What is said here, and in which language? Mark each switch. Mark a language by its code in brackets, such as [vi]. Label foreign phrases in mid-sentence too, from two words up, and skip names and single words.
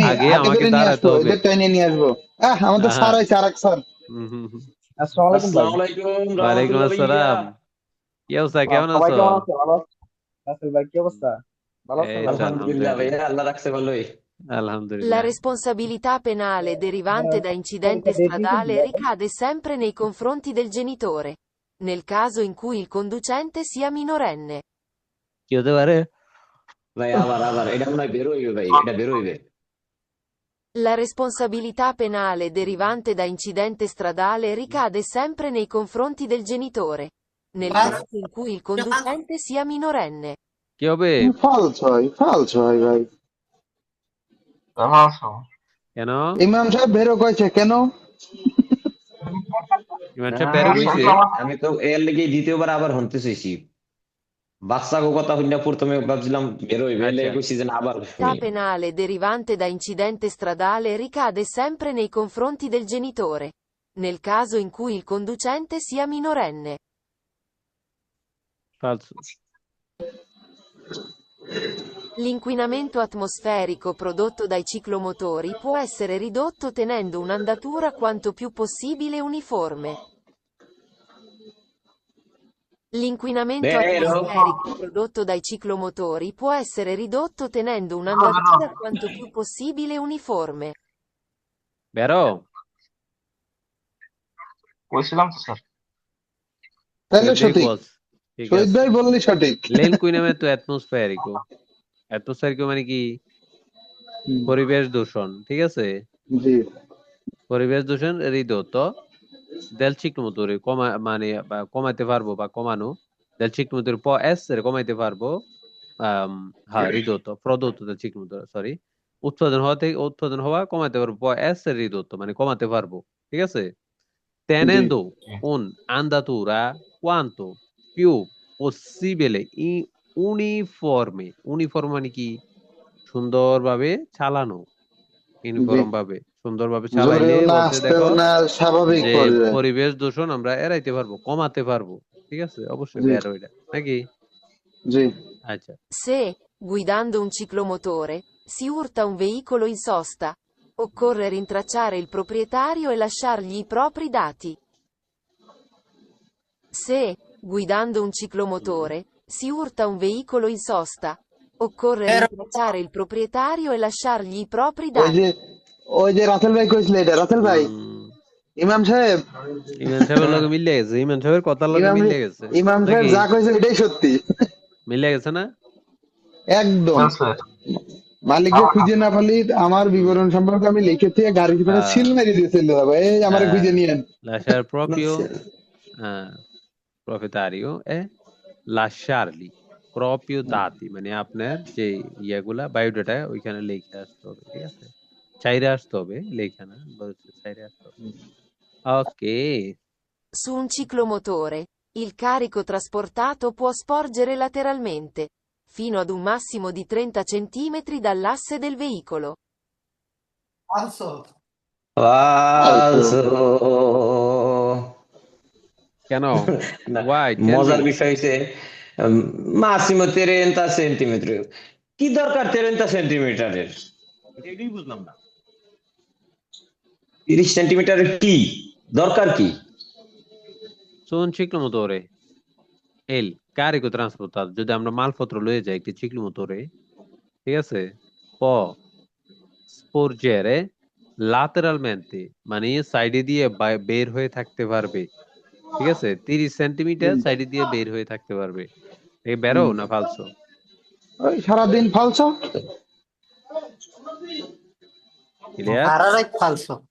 [bn] আগে হাতে আমাকে করে নিয়ে দাঁড়াতে আসবো, হবে। এদের টাইনে নিয়ে আসবো। আমাদের আহা, স্যার আছে আরেক স্যার। হুম। [ar] السلام عليكم [bn] ভাই। [ar] السلام عليكم [bn] ওয়ালাইকুম রহমতুল্লাহ ভাইয়া। আসসালাম। কি অবস্থা, কেমন সবাই আছো? কেমন আছে? ভালো আছেন? রাসেল ভাই কি অবস্থা? ভালো আছেন এই ভাই? তো আলহামদুলিল্লাহ আলহামদুলিল্লাহ, ভাইয়া, আল্লাহ রাখছে ভালোই। [it] La [bn] আলহামদুলিল্লাহ। [it] responsabilità penale derivante da incidente [bn] আমাকে দেখি [it] stradale [bn] ভাই। [it] ricade sempre nei confronti del genitore, nel caso in cui il conducente sia minorenne. [bn] কি হতে পারে? ভাই আবার আবার এটা মনে হয় বের হইবে ভাই, এটা বের হইবে। [it] La responsabilità penale derivante da incidente stradale ricade sempre nei confronti del genitore, nel caso in cui il conducente sia minorenne. [bn] কি হবে? ফালস হয় ভাই। ভালো আছো? কেন? ইমাম সাহেব বেরো কয়েছে কেন? ইমান না সাহেব বের হইছে? আমি তো এর লেগে দ্বিতীয়বার আবার হনতে চাইছি। বাচ্চা কথা হইনা প্রথমে ভাবছিলাম বের হইবে, এর আচ্ছা, লেগে কইছি যে না আবার [it] La penale derivante da incidente stradale ricade sempre nei confronti del genitore, nel caso in cui il conducente sia minorenne. [bn] ফালতু। [it] L'inquinamento atmosferico prodotto dai ciclomotori può essere ridotto tenendo un'andatura quanto più possibile uniforme. L'inquinamento Vero. atmosferico prodotto dai ciclomotori può essere ridotto tenendo un'andatura quanto più possibile uniforme. [bn] বেরো। কইছিলাম তো স্যার। তাহলে [en] Good [bn] সঠিক, equals, ঠিক শহীদ আছে। ভাই বললি সঠিক। [it] L'inquinamento atmosferico, atmosferico [bn] মানে কি? পরিবেশ দূষণ, ঠিক আছে। জি পরিবেশ দূষণ [it] ridotto del ciclomotore, [bn] কমাতে পারবো বা কমানো, [it] del ciclomotore può essere [bn] কমাইতে পারবো, হ্যাঁ [it] ridotto, prodotto del ciclomotore, [bn] সরি, উৎপাদন হওয়া কমাতে পারবো, [it] può essere ridotto [bn] মানে কমাতে পারবো, ঠিক আছে। [it] Tenendo un'andatura quanto più possibile uniforme, uniforme [bn] মানে কি? সুন্দরভাবে চালানো, ইউনিফর্ম ভাবে সুন্দরভাবে চালাইলে জোরেও না বলতে আস্তেও দেখো না, স্বাভাবিক যে পর্যায়ে। পরিবেশ দূষণ আমরা এড়াইতে পারবো, কমাতে পারবো, ঠিক আছে। অবশ্যই জি বের ওইটা নাকি? জি আচ্ছা, [it] Se, guidando un ciclomotore, si urta un veicolo in sosta, occorre rintracciare il proprietario e lasciargli i propri dati. Se, guidando un ciclomotore, si urta un veicolo in sosta, occorre rintracciare il proprietario e lasciargli i propri [bn] ওই [it] dati. [bn] যে রাসেল ভাই কইছিল এটা, রাসেল ভাই, ইমাম সাহেব, ইমান সাহেবের লগে মিলে গেছে, ইমান সাহেবের কথার লগে মিলে গেছে ইমাম সাহেব নাকি? যা কইছে এটাই সত্যি, মিলে গেছে না? একদম। হ্যাঁ স্যার। মালিককে খুঁজে না পারলি আমার বিবরণ সম্পর্কে আমি লিখে দিয়ে গাড়ির করে সিল মেরে দিয়েছিল, এই আমার খুঁজে নিয়েন। [it] Lasciare proprio proprietario e lasciarli proprio dati, [bn] মানে আপনার যে ইয়েগুলা বায়োডাটা ওইখানে লিখে আসতে হবে, ঠিক আছে। চাইরে আসতে হবে, লেখা না, বলছে চাইরে আসতে হবে। ওকে। [it] Su un ciclomotore, il carico trasportato può sporgere lateralmente, fino ad un massimo di 30 cm dall'asse del veicolo. [bn] কেন? না, [en] Why? Tell [bn] মজার [en] me. [bn] বিষয় হচ্ছে মাসিমো 30 সেন্টিমিটার। কি দরকার 30 সেন্টিমিটারের? এটাই বুঝলাম না। 30 সেন্টিমিটারের কি দরকার কি? [it] Su un ciclomotore il carico trasportato, [bn] যদি আমরা মালপত্র লয়ে যাই একটি ciclomotore, ঠিক আছে, [it] può sporgere lateralmente, [bn] মানে সাইডে দিয়ে বের হয়ে থাকতে পারবে, ঠিক আছে। 30 সেন্টিমিটার সাইডে দিয়ে বের হয়ে থাকতে পারবে। এই বেরো না ফালসো? ওই সারাদিন ফালছো, ক্লিয়ার? সারা রাত ফালছো।